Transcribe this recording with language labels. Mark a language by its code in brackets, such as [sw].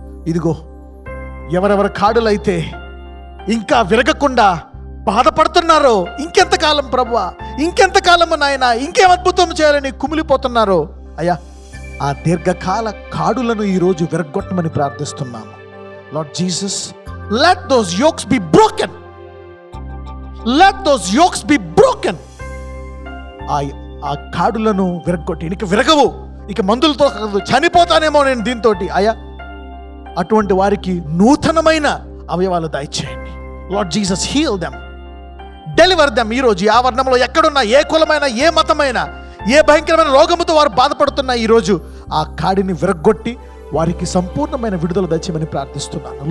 [te] ఇదిగో, ఎవరెవరి కాడులైతే ఇంకా విరగకుండా బాధపడుతున్నారో, ఇంకెంతకాలం ప్రభువా, ఇంకెంతకాలము నాయన, ఇంకేం అద్భుతం చేయాలని కుమిలిపోతున్నారో అయ్యా, ఆ దీర్ఘకాల కాడులను ఈరోజు విరగొట్టమని ప్రార్థిస్తున్నాము. [en] Lord Jesus, let those yokes be broken. Let those yokes be broken. [te] ఆ కాడులను విరగొట్టి, ఇక విరగవు, ఇక మందులతో చనిపోతానేమో నేను దీంతో అయ్యా, అటువంటి వారికి నూతనమైన అవయవాలు దయచేయండి. [en] Lord Jesus, heal them, deliver them. [te] ఈరోజు ఆ వర్ణంలో ఎక్కడున్నా, ఏ కులమైన, ఏ మతమైన, ఏ భయంకరమైన రోగముతో వారు బాధపడుతున్నా ఈరోజు ఆ కాడిని విరగొట్టి వారికి సంపూర్ణమైన విడుదల దయచేయమని ప్రార్థిస్తున్నాను.